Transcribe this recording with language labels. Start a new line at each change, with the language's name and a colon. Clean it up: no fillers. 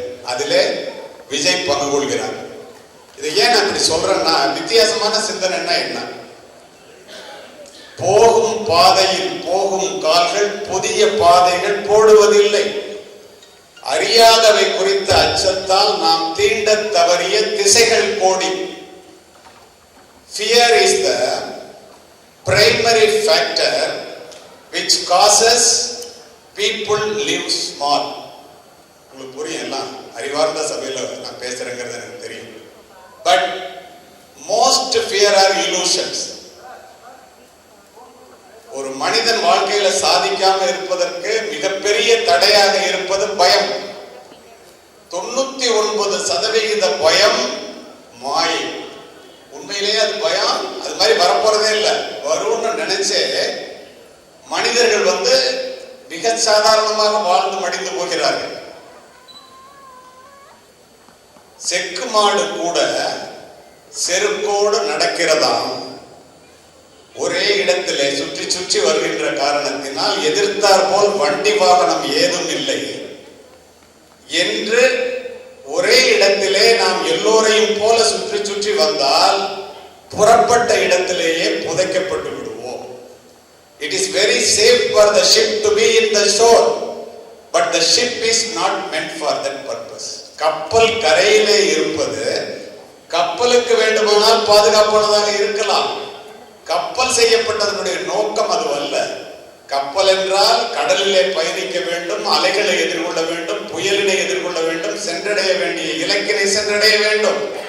Tamil: அதிலே விஜய் பங்கு கொள்கிறார். இதை ஏன் நான் இப்படி சொல்றேன்னா, வித்தியாசமான சிந்தனைன்னா என்ன? போகும் பாதையில் போகும் கால்கள் புதிய பாதைகள் போடுவதில்லை. அறியாதவை குறித்த அச்சத்தால் நாம் தீண்ட தவறிய திசைகள் கோடி.
English: Fear is the primary factor which causes people live small.
Tamil: உங்களுக்கு புரியும், எல்லாம் அறிவார்ந்த சபையில நான் பேசுறேங்கிறது எனக்கு தெரியும்.
English: But most fear are illusions.
Tamil: ஒரு மனிதன் வாழ்க்கையில சாதிக்காம இருப்பதற்கு மிகப்பெரிய தடையாக இருப்பது பயம். 99% பயம் மாயை. உண்மையிலேயே அது பயம், அது மாதிரி வரப்போறதே இல்லை. வரும்னு நினைச்சே மனிதர்கள் மிக சாதாரணமாக வாழ்ந்து மடிந்து போகிறார்கள். செக்கு மாடு கூட செருக்கோடு நடக்கிறதாம். ஒரே இடத்திலே சுற்றி சுற்றி வருகின்ற காரணத்தினால் எதிர்த்தார் போல் வண்டி வாகனம் ஏதும் இல்லை என்று ஒரே இடத்திலே நாம் எல்லோரையும் போல சுற்றி சுற்றி வந்தால் புறப்பட்ட இடத்திலேயே புதைக்கப்பட்டு விடுவோம்.
English: It is very safe for the ship to be in the shore, but the ship is not meant for that purpose.
Tamil: கப்பல் கரையிலே இருப்பது கப்பலுக்கு வேண்டுமானால் பாதுகாப்பானதாக இருக்கலாம். கப்பல் செய்யப்பட்டதனுடைய நோக்கம் அது அல்ல. கப்பல் என்றால் கடலிலே பயணிக்க வேண்டும், அலைகளை எதிர்கொள்ள வேண்டும், புயலினை எதிர்கொள்ள வேண்டும், சென்றடைய வேண்டிய இலக்கினை சென்றடைய வேண்டும்.